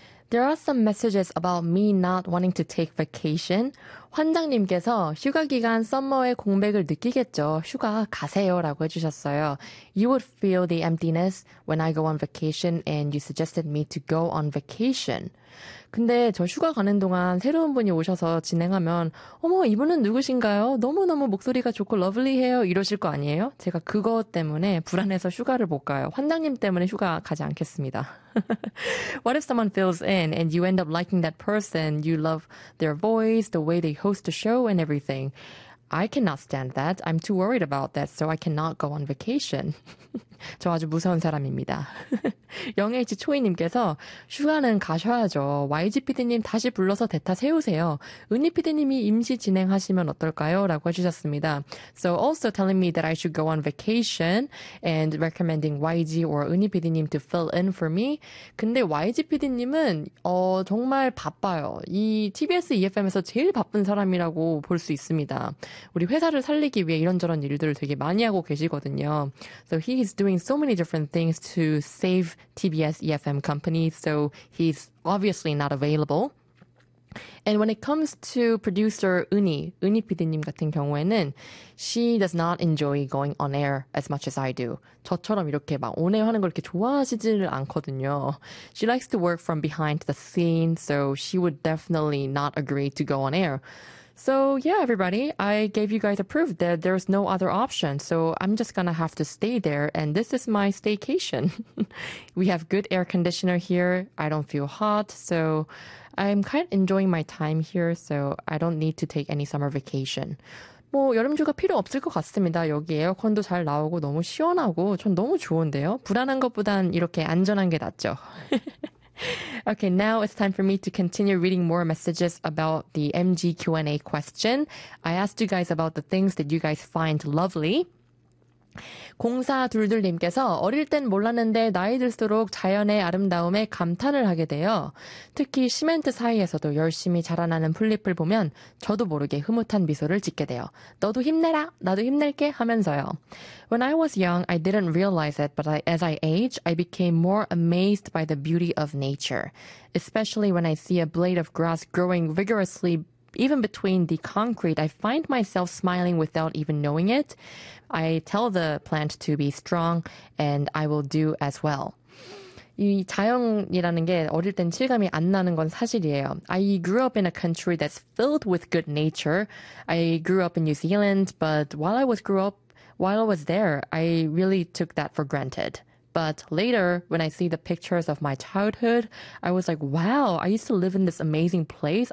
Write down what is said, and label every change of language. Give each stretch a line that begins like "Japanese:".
English: There are some messages about me not wanting to take vacation.
Korean: 환장님께서 휴가 기간 썸머의 공백을 느끼겠죠. 휴가 가세요 라고 해주셨어요.
English: You would feel the emptiness when I go on vacation and you suggested me to go on vacation.
Korean: 근데 저 휴가 가는 동안 새로운 분이 오셔서 진행하면 어머 이분은 누구신가요? 너무너무 목소리가 좋고 러블리해요 이러실 거 아니에요? 제가 그거 때문에 불안해서 휴가를 못 가요. 환장님 때문에 휴가 가지 않겠습니다.
English: What if someone fills in and you end up liking that person? You love their voice, the way they host a show and everything. I cannot stand that. I'm too worried about that, so I cannot go on vacation.
Korean: 저 아주 무서운 사람입니다. 영H초이님께서 휴가는 가셔야죠. YGPD님 다시 불러서 대타 세우세요. 은희PD님이 임시 진행하시면 어떨까요? 라고 해주셨습니다.
English: So also telling me that I should go on vacation and recommending YG or 은희PD님 to fill in for me.
Korean: 근데 YGPD님은 정말 바빠요. 이 TBS EFM에서 제일 바쁜 사람이라고 볼 수 있습니다. 우리 회사를 살리기 위해 이런저런 일들을 되게 많이 하고 계시거든요.
English: So he is doing so many different things to save TBS EFM company, so he's obviously not available. And when it comes to producer 은희,
Korean: 은희 PD님 같은 경우에는
English: she does not enjoy going on air as much as I do.
Korean: 저처럼 이렇게 막 온에어 하는 걸 이렇게 좋아하시지를 않거든요.
English: She likes to work from behind the scene, so she would definitely not agree to go on air. So yeah, everybody, I gave you guys a proof that there's no other option. So I'm just gonna have to stay there. And this is my staycation. We have good air conditioner here. I don't feel hot. So I'm kind of enjoying my time here. So I don't need to take any summer vacation.
Korean: 뭐 여름휴가 필요 없을 것 같습니다. 여기 에어컨도 잘 나오고 너무 시원하고 전 너무 좋은데요. 불안한 것보단 이렇게 안전한 게 낫죠.
English: Okay, now it's time for me to continue reading more messages about the MG Q&A question. I asked you guys about the things that you guys find lovely.
Korean: 0422님께서 어릴 땐 몰랐는데 나이 들수록 자연의 아름다움에 감탄을 하게 돼요. 특히 시멘트 사이에서도 열심히 자라나는 풀잎을 보면 저도 모르게 흐뭇한 미소를 짓게 돼요. 너도 힘내라, 나도 힘낼게 하면서요.
English: When I was young, I didn't realize it, but as I age, I became more amazed by the beauty of nature. Especially when I see a blade of grass growing vigorously even between the concrete, I find myself smiling without even knowing it. I tell the plant to be strong, and I will do as well.
Korean: 이 자연이라는 게 어릴 땐 실감이 안 나는 건 사실이에요.
English: I grew up in a country that's filled with good nature. I grew up in New Zealand, but while I was there, I really took that for granted. But later, when I see the pictures of my childhood, I was like, wow, I used to live in this amazing place.